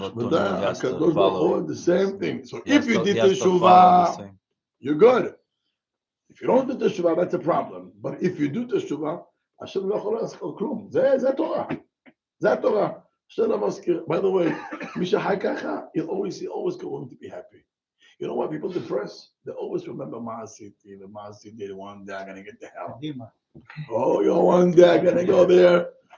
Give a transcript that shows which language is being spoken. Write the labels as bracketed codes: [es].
[he] תודה, הקדוש ברוך הוא, [en] the same thing. So if you did תשובה, you're good. If you don't do תשובה, that's a problem. But if you do [he] תשובה, השם לא יכול להזכיר כלום. זה התורה. זה התורה. השם לא מזכיר. [en] By the way, [he] מי שחי ככה, [en] he'll always going to be happy. You know why people depressed? They always remember Ma'asiti, the Ma'asiti, one day I'm going to get to hell. Oh, you know, one day I'm going to go there.